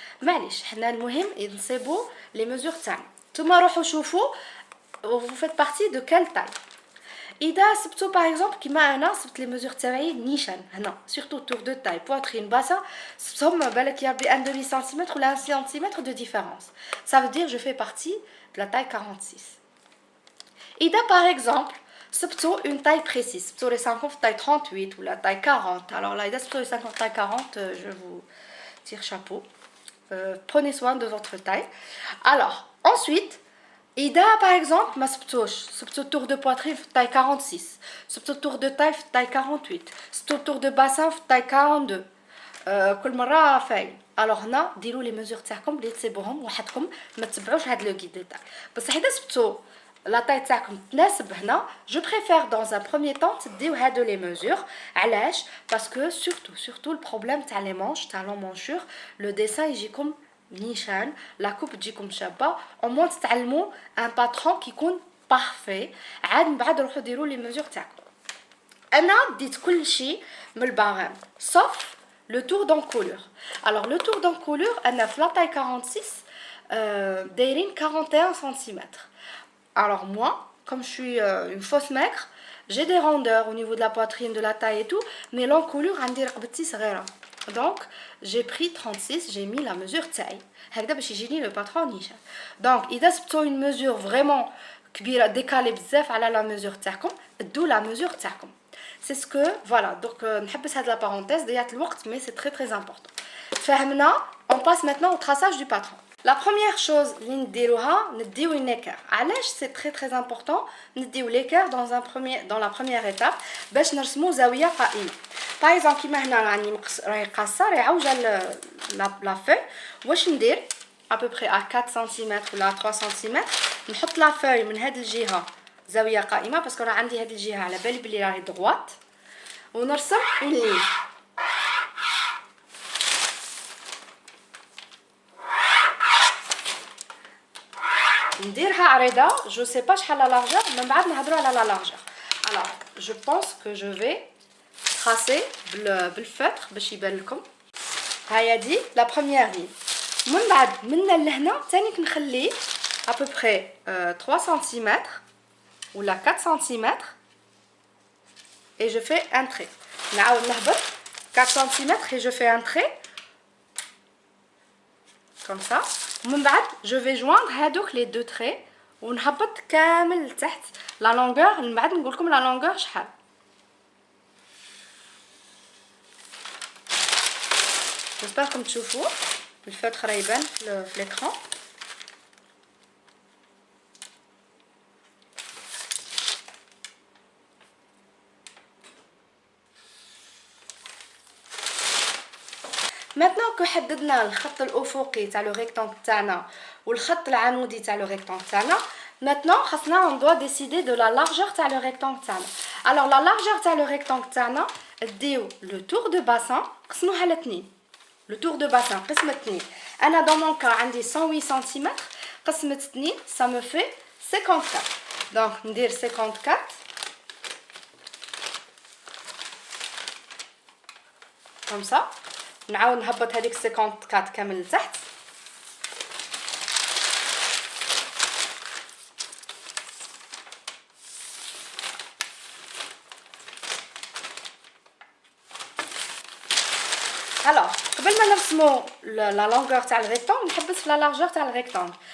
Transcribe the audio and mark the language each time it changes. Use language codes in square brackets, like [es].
[ar] معليش حنا المهم نسيبو لي ميزور تاعنا نتوما روحوا شوفوا [fr] vous faites partie de quelle taille. [ar] اذا سبتو باغ اكزومبل كيما انا سبت لي ميزور تاعي نيشان هنا سورتو تور دو تاي بواترين باسا سبتهم بالك يا بي 1 demi cm ولا 1 cm de différence. [fr] ça veut dire je fais partie de la taille 46. [ar] اذا باغ اكزومبل سبتو une taille précise سبتو لي 50 في taille 38 ولا taille 40. [fr] alors là [ar] اذا سبتو لي [fr] 50 taille 40 je vous tire chapeau. Prenez soin de votre taille. alors ensuite [ar] إذا باغ اكزومبل ما سبتو tour de poitrine في taille 46 سبتو tour de taille في taille 48 سبتو tour de bassin في taille 42 كل مره فاين. الوغ هنا ديروا لي ميزور تاعكم اللي تسيبوهم وحدكم ما تتبعوش هاد لو غيد تاع. بصح اذا سبتو لا تاي تاعكم تناسب هنا جو بريفير [fr] dans un premier temps [ar] تديو هادو لي ميزور. علاش؟ باسكو سورتو البروبليم تاع لي مانش تاع لو مونشور لو ديسان يجيكم نيشان لا كوب تجيكم شابه او موان تتعلموا ان باترون كيكون بارفي. عاد من بعد روحوا ديروا لي ميزور تاعكم. انا ديت كل شيء من الباغام صف لو تور دونكولور. [fr] alors le tour d'encolure [ar] انا في لا تاي 46 دايرين [fr] 41 cm. alors moi comme je suis une fausse maigre j'ai des rondeurs au niveau de la poitrine de la taille et tout mais l'encolure [ar] عندي رقبتي صغيره [fr] donc j'ai pris 36 j'ai mis la mesure taille هكذا [ar] باش يجيني لو باترون نيشان. donc اذا سبتو une mesure vraiment كبيره ديكالي بزاف على لا mesure تاعكم دو لا mesure تاعكم. [fr] c'est ce que voilà donc [ar] نحبس هاد لا [fr] parenthèse [ar] ضيعت الوقت [fr] mais c'est très très important. فهمنا on passe maintenant au traçage du patron. La première chose [ar] اللي نديروها نديو [fr] une équerre. علاش c'est très très important نديو l'équerre dans la première étape [ar] باش نرسمو زاويه قائمه. باغ اكزومبل كيما هنا راني راهي قاصه راهي عوجه لا فوي. واش ندير à peu près à 4 cm ولا 3 cm نحط لا فوي من هاد الجهه زاويه قائمه باسكو راه عندي هاد الجهه على بالي بلي راهي دغوات ونرسم une ligne. نديرها عريضه جو سي با شحال لا لارجور من بعد نهضروا على لا لارجور. [fr] alors je pense que je vais tracer [ar] بالفeutre باش يبان لكم. هيا دي لا بروميير لين. من بعد من لهنا ثاني كنخلي à peu près 3 cm ولا 4 cm [fr] et je fais un trait. [ar] نعاود نهبط [fr] 4 cm et je fais un trait comme ça. [ar] ومن بعد [fr] je vais joindre [ar] هادوك les deux traits ونهبط كامل لتحت لا longueur. من بعد نقول لكم لا longueur شحال. j'espère كم تشوفوا الفوتر راه يبان في l'écran. maintenant que حددنا الخط الافقي تاع لو ريكتانغل تاعنا والخط العمودي تاع لو ريكتانغل تاعنا maintenant خاصنا [fr] on doit décider de la largeur [ar] تاع لو ريكتانغل تاعنا. alors la largeur تاع لو ريكتانغل تاعنا ديو لو تور دو باسان قسموها على 2. لو تور دو باسان قسمة 2 انا [fr] dans mon cas [ar] عندي 108 سم قسمة 2 [fr] ça me fait 54. [ar] donc ندير 54 [fr] comme ça. [ar] نعاود نهبط هذيك 54 كامل لتحت. alors قبل ما نرسمو لا لونغور تاع الريكتانغل نحبس في لا لارجور تاع الريكتانغل.